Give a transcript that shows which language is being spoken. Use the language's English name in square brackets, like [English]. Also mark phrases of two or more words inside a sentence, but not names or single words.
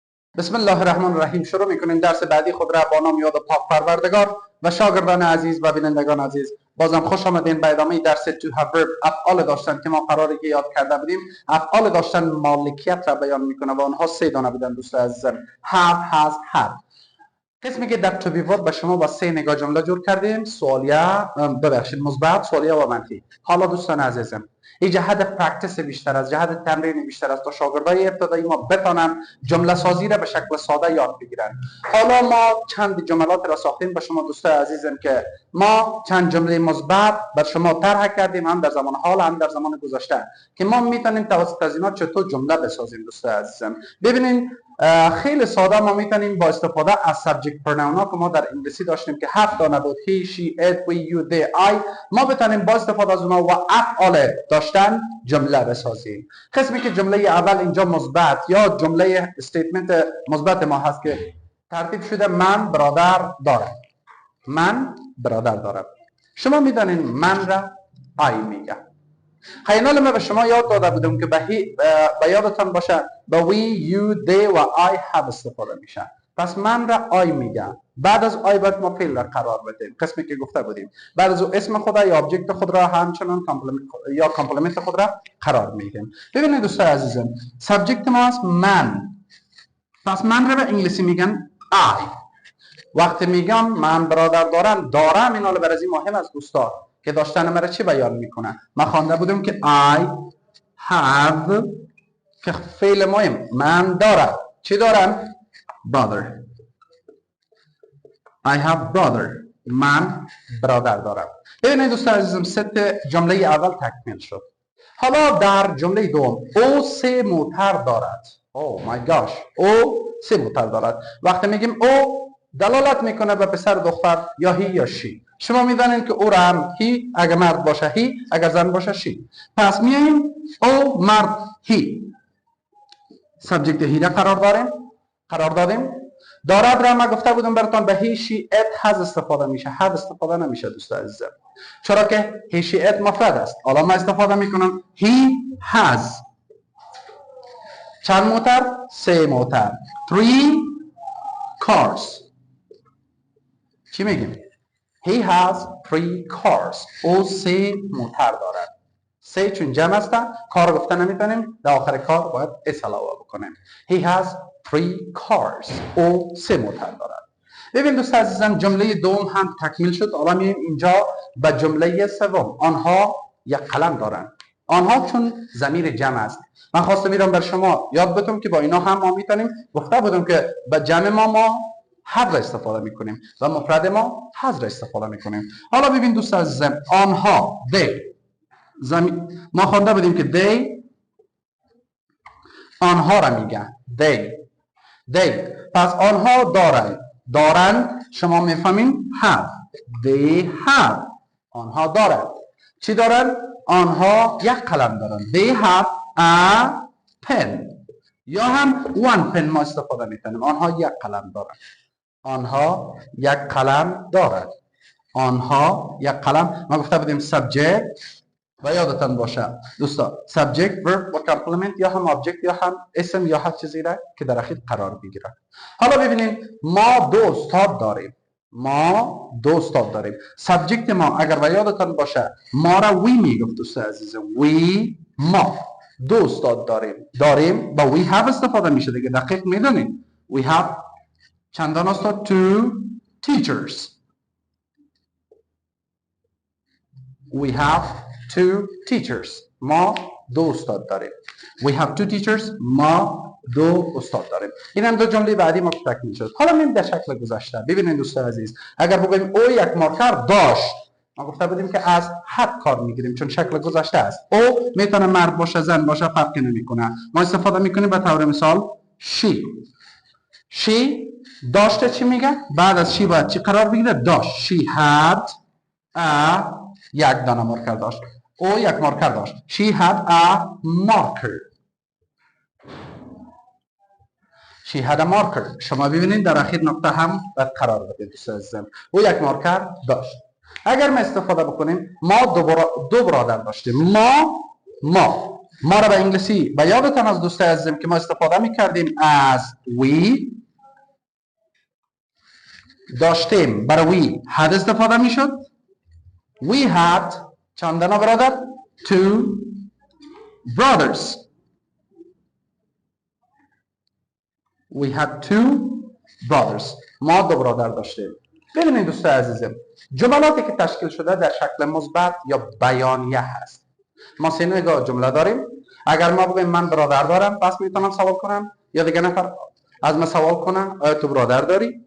[Arabic] بسم الله الرحمن الرحیم. [Persian] شروع میکنیم درس بعدی خود را با نام یاد پاک پروردگار و شاگردان عزیز و بینندگان عزیز. بازم خوش آمدین به ادامه درس [English] to have verb. [Persian] افعال داشتن که ما قراره که یاد کرده بودیم. افعال داشتن مالکیت را بیان میکنه و آنها سه دانه بودن دوست عزیزم. [English] have, has, had. [Persian] قسمی که در [English] to be verb [Persian] به شما با سه نگاه جمله جور کردیم. سوالیه، مثبت، سوالیه و منفی. حالا دوستان عزیزم، این جهت پرکتیس بیشتر است، جهت تمرین بیشتر است تا شاگردای ابتدایی ما بتانن جمله سازی را به شکل ساده یاد بگیرن. حالا ما چند جملات را ساختیم به شما دوستان عزیزم که ما چند جمله مثبت بر شما طرح کردیم، هم در زمان حال هم در زمان گذشته، که ما میتونیم توسط از اینا چطور جمله بسازیم دوستان عزیزم. ببینید خیلی ساده ما میتونیم با استفاده از سابجکت پروناونا که ما در انگلیسی داشتیم که 7 دانه بود، [English] he, she, it, we, you, they, I، [Persian] ما بتونیم با استفاده از اونها و افعال داشتن جمله بسازیم. قسمی که جمله اول اینجا مثبت یا جمله استیتمنت مثبت ما هست که ترتیب شده من برادر دارم. من برادر دارم. شما میدانین من را I میگه. خیلی ما به شما یاد داده بودم که به یادتان باشه به [English] we, you, they [Persian] و [English] I have [Persian] استفاده میشه. پس من را آی میگم. بعد از آی باید ما فعل را قرار بدیم. قسمی که گفته بودیم بعد از اسم خود یا ابجکت خود را همچنان کامپلمنت خود را قرار میدیم. ببینید دوستان عزیزم، سابجکت ما است من. پس من را به انگلیسی میگن I. وقتی میگم من برادر دارم این حال برای مهم است دوستان که داشتن مرا چی بیان میکنه. من خوانده بودم که [English] I have [Persian] که فعل مهم من دارم. چی دارم؟ [English] brother. I have brother. [Persian] من برادر دارم. ببینید دوستان عزیزم، ست جمله اول تکمیل شد. حالا در جمله دوم او سه موتر دارد. [English] Oh my gosh. [Persian] او سه موتر دارد. وقتی میگیم او دلالت میکنه به پسر دختر یا هی یا شی. شما میدانید که او را هم هی اگر مرد باشه هی، اگر زن باشه شی. پس میایم او مرد هی. سابجکت هی را قرار دادیم. دارد را ما گفته بودم براتون به [English] he, she, it, has [Persian] استفاده میشه. have استفاده نمیشه دوستان عزیزم، چرا که [English] he, she, it [Persian] مفرد است. حالا ما استفاده میکنم [English] he has. [Persian] چند موتر؟ سه موتر. [English] 3 cars. [Persian] چی میگیم؟ [English] he has 3 cars. [Persian] او سه موتر دارد. سه چون جمع است، کار گفته نمیتونیم، در آخر کار باید اس علاوه بکنیم. [English] he has 3 cars. [Persian] او سه موتر دارد. ببین دوست عزیزم، جمله دوم هم تکمیل شد. حالا میایم اینجا به جمله سوم. آنها یک قلم دارند. آنها چون ضمیر جمع است، من خواسته میرم بر شما یاد بدم که با اینا هم ما میتونیم. گفته بودم که به جمع ما have را استفاده میکنیم و مفرد ما has را استفاده میکنیم. حالا ببین دوست عزیزم، آنها they، ما خوانده بودیم که they آنها را میگن. they. پس آنها دارند شما میفهمین have. [English] they have. [Persian] آنها دارند. چی دارند؟ آنها یک قلم دارند. [English] they have a pen. [Persian] یا هم [English] one pen [Persian] ما استفاده میکنیم. آنها یک قلم دارند. آنها یک قلم دارند. آنها یک قلم. ما گفته بودیم subject و یادتان باشه دوستان [English] subject, verb [Persian] و complement یا هم object یا هم اسم یا هر چیزی را که در اخیر قرار بگیره. حالا ببینید ما دو استاد داریم. subject ما اگر و یادتان باشه ما را we میگفت دوستان عزیزم. ما دو استاد داریم با [English] we have [Persian] استفاده میشه دیگه. دقیق میدونید [English] we have [Persian] چندان استاد؟ [English] 2 teachers. we have 2 teachers. [Persian] ما دو استاد داریم. [English] we have 2 teachers. [Persian] ما دو استاد داریم. این هم دو جمله بعدی ما تکمیل شد. حالا میریم در شکل گذشته. ببینید دوستان عزیز، اگر بگیم او یک مارکر داشت، ما گفته بودیم که از had کار میگیریم چون شکل گذشته است. او میتونه مرد باشه زن باشه فرقی نمیکنه. ما استفاده میکنیم به طور مثال she داشته. چی میگه؟ بعد از she باید چی قرار بگیره؟ داشت. [English] she had a [Persian] یک دانه مارکر داشت. او یک مارکر داشت. [English] she had a marker. she had a marker. [Persian] شما ببینید در اخیر نقطه هم باید قرار بدید دوست عزیزم. او یک مارکر داشت. اگر ما استفاده بکنیم ما دو برادر داشتیم. ما ما را به انگلیسی و یادتان از دوستای عزیزم که ما استفاده میکردیم از we داشتیم، برای [English] we had [Persian] استفاده میشد. [English] We had [Persian] چندانا برادر؟ [English] Two brothers. We had two brothers. [Persian] ما دو برادر داشتیم. ببینید دوستای عزیزم، جملاتی که تشکیل شده در شکل مثبت یا بیانیه هست. ما سه نوع جمله داریم. اگر ما بگیم من برادر دارم، پس میتونم سوال کنم یا دیگه نفر از ما سوال کنه آیا تو برادر داری؟